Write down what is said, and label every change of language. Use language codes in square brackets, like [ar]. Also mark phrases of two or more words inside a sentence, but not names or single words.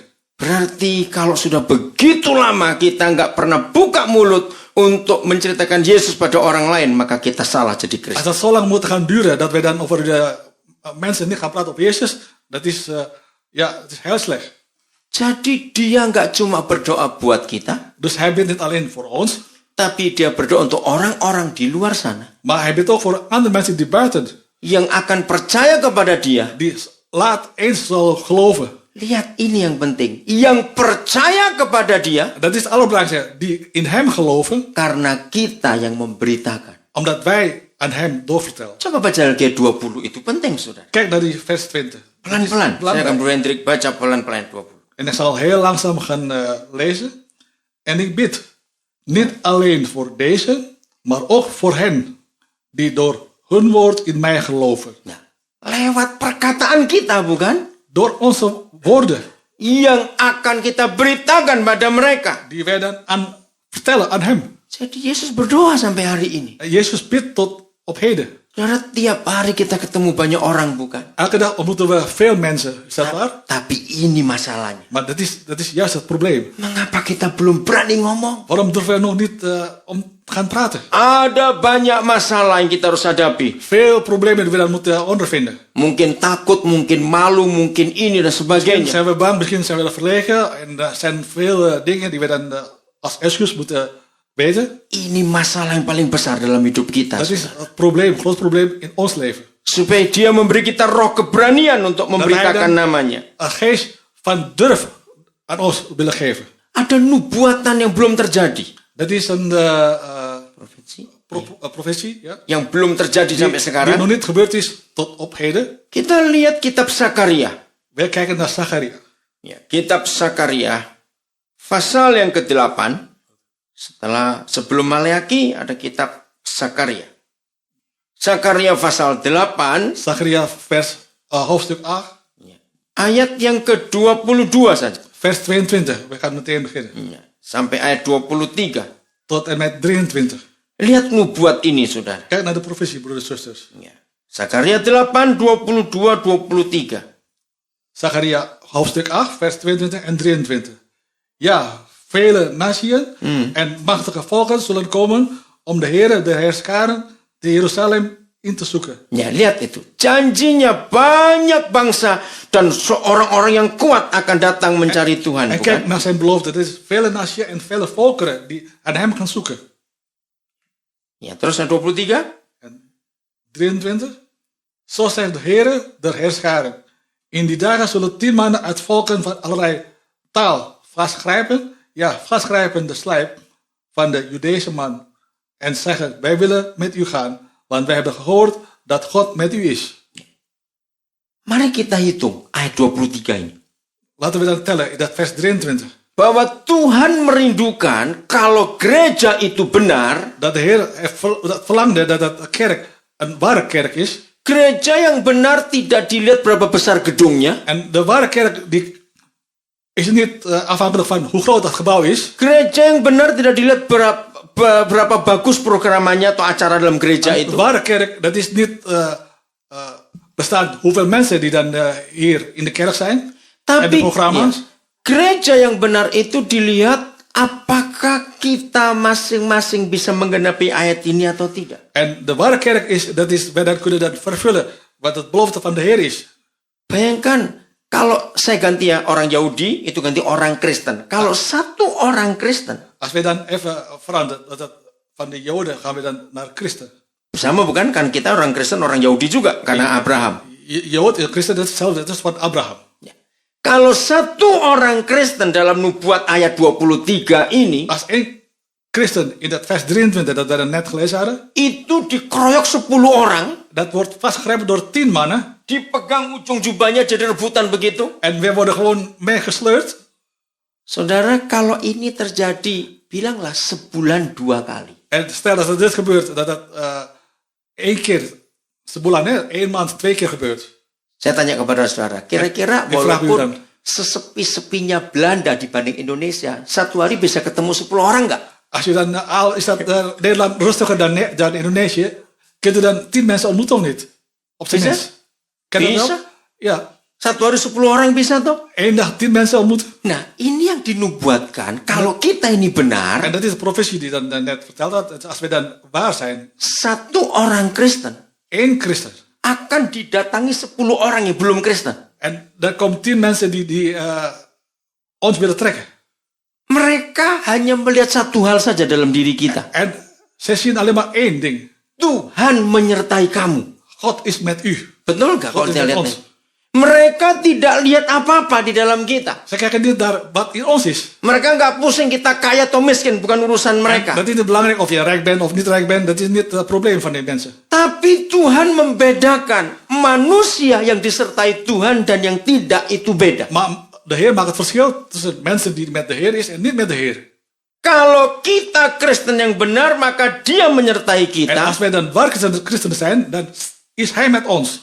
[id] Berarti kalau sudah begitu lama kita nggak pernah buka mulut untuk menceritakan Yesus pada orang lain, maka kita salah jadi [nl] Als [id] Kristen. [nl] dat zo lang moet gaan duren, dat wij dan over de mensen niet gaan praten op Jezus, dat is, het is heel slecht. [id] Jadi dia nggak cuma berdoa buat kita, [nl] Dus hij bidt niet alleen voor ons, [id] tapi dia berdoa untuk orang-orang di luar sana [nl] maar hij bidt ook voor andere mensen die buiten, [id] yang akan percaya kepada dia. [nl] die laat eens zal geloven. [id] Lihat ini yang penting, yang percaya kepada dia [nl] Dat is het allerbelangrijkste, die in hem geloven, [id] karena kita yang memberitakan. [nl] omdat wij aan hem doorvertellen. [id] Coba baca Al-Qiyah 20, itu penting, saudara. [nl] Kijk naar die vers 20. [id] Pelan-pelan, saya akan beri Hendrik baca pelan-pelan 20. [nl] En ik zal heel langzaam gaan lezen. En ik bid niet alleen voor deze, maar ook voor hen die door hun woord in mij geloven. [id] Nah, lewat perkataan kita, bukan? [nl] Door onze woorden, [id] Yang akan kita beritakan pada mereka. [nl] die wij dan vertellen aan hem. [id] Jadi Yesus berdoa sampai hari ini. [nl] En Jezus bidt tot op heden. [id] Saudara, tiap hari kita ketemu banyak orang, bukan? [nl] Elke dag ontmoeten we veel mensen, is dat waar? [id] Tapi ini masalahnya. [nl] Maar dat is juist het probleem. [id] Mengapa kita belum berani ngomong? [nl] Waarom durven we nog niet om gaan praten? [id] Ada banyak masalah yang kita harus hadapi. [nl] Veel problemen die we dan moeten ondervinden. [id] Mungkin takut, mungkin malu, mungkin ini dan [nl] Misschien [id] sebagainya. [nl] zijn we bang, misschien zijn we verlegen. En er zijn veel dingen die we dan als excuus moeten weten. [id] Ini masalah yang paling besar dalam hidup kita. [nl] Dat is het probleem, groot probleem in ons leven. [id] Supaya dia memberi kita roh keberanian untuk memberitakan namanya. [nl] Een geest van durf aan ons willen geven. [id] Ada nubuatan yang belum terjadi. [nl] Dat is een [id] Profesi. [nl] profetie, ja? [id] Yang belum terjadi sampai [nl] Die [id] sekarang. [nl] nog niet gebeurd is tot op heden. [id] Kita lihat kitab Zakaria. [nl] Wij kijken naar Zacharia. [id] Ya, kitab Zakaria pasal yang ke-8. Sebelum Maleaki ada kitab Zakaria. Zakaria pasal 8. [nl] Zacharia hoofdstuk 8, [id] Ya, ayat yang ke-22 saja. [nl] vers 22. We gaan meteen beginnen. [id] Ya, sampai ayat 23. [nl] Tot en met 23. [id] Lihat nubuat ini, saudara. [nl] Kijk naar de profetie, broeders en zusters. [id] Ya. Zakaria 8, 22, 23. [nl] Zacharia hoofdstuk 8, vers 22 en 23. Ja, vele naties en machtige volken zullen komen om de Heer, de Heerscharen, de Jeruzalem in te zoeken. [id] Ya, lihat itu. Janjinya banyak bangsa dan orang-orang yang kuat akan datang mencari Tuhan. [nl] En [id] Bukan? [nl] kijk naar zijn belofte. Het is vele naties en vele volkeren die aan hem gaan zoeken. [id] Ya, terus ayat 23. [nl] En 23. Zo zegt de Heer, de Heerscharen. In die dagen zullen 10 mannen uit volken van allerlei taal vastgrijpen de slijp van de Judese man en zeggen, wij willen met u gaan, want wij hebben gehoord dat God met u is. [id] Mari kita hitung ayat 23 ini. [nl] Laten we dan tellen in dat vers 23. [id] Bahwa Tuhan merindukan kalau gereja itu benar, [nl] Dat de Heer verlangde dat de kerk een ware kerk is. [id] gereja yang benar tidak dilihat berapa besar gedungnya. [nl] En de ware kerk die is niet afhankelijk van hoe groot dat gebouw is. [id] Gereja yang benar tidak dilihat berapa bagus programannya atau acara dalam gereja [nl] De [id] itu. [nl] ware kerk, dat is niet bestaan hoeveel mensen die dan hier in de kerk zijn. En de [id] Tapi, [nl] programma's. [id] ya, Gereja yang benar itu dilihat apakah kita masing-masing bisa menggenapi ayat ini atau tidak. [nl] En de ware kerk is, dat is, wij dan kunnen dat vervullen, wat het belofte van de Heer is. [id] Bayangkan, kalau saya ganti ya orang Yahudi, itu ganti orang Kristen. Kalau satu orang Kristen, [nl] Als wij dan even veranderen, dat van de Joden gaan we dan naar Christen. [id] sama bukan? Kan kita orang Kristen, orang Yahudi juga, karena Abraham. [nl] Jood, Christen, dat is hetzelfde, dat is van Abraham. [id] Ya. Kalau satu orang Kristen dalam nubuat ayat 23 ini, [nl] Als één christen in dat vers 23 dat we dan net gelezen hadden, [id] itu dikeroyok 10 orang, [nl] dat wordt vastgegrepen door 10 mannen. [id] dipegang ujung jubahnya jadi rebutan begitu. [nl] En we worden gewoon meegesleurd. [id] Saudara, kalau ini terjadi, bilanglah sebulan 2 kali. [nl] En stel dat dit gebeurt, dat dat 1 keer sebulan, hè, 1 maand 2 keer gebeurt. [id] Saya tanya kepada saudara, kira-kira [nl] Di vraag u dan. [id] walaupun sesepi-sepinya Belanda dibanding Indonesia, satu hari bisa ketemu 10 orang nggak? [nl] Als je dan, al is dat Nederland rustiger dan Indonesië, kunt u dan 10 mensen ontmoeten of niet? Op zijn [id] Bisa? [nl] minst. Ken je dat [id] Bisa. [nl] wel? Ja, [id] Satu hari 10 orang bisa toh? [nl] 1 dag 10 mensen ontmoeten. [id] Nah, ini yang dinubuatkan. Kalau kita ini [nl] En [id] benar, [nl] dat is de profetie die dan net verteld had. Als we dan waar zijn, [id] satu orang Kristen [nl] 1 christen. [id] akan didatangi 10 orang yang belum Kristen. [nl] En dan komen 10 mensen die ons willen trekken. [id] Mereka hanya melihat satu hal saja dalam diri kita. [nl] En zij zien alleen maar 1 ding. [id] Tuhan menyertai kamu. [nl] God is met u. [id] Betul nggak kalau [nl] God is [id] saya [nl] met [id] lihat [nl] ons. [id] ini? Mereka tidak lihat apa-apa di dalam kita. [nl] Zij kijken niet naar wat in ons is. [id] Mereka nggak pusing kita kaya atau miskin, bukan urusan mereka. [nl] Dat is niet belangrijk of je rijk bent of niet rijk bent. Dat is niet het probleem van die mensen. [id] Tapi Tuhan membedakan manusia yang disertai Tuhan dan yang tidak itu beda. [nl] Maar de Heer maakt het verschil tussen mensen die met de Heer is en niet met de Heer. [id] Kalau kita Kristen yang benar, maka Dia menyertai [nl] En [id] kita. [nl] als wij dan waar christenen zijn, dan is Hij met ons.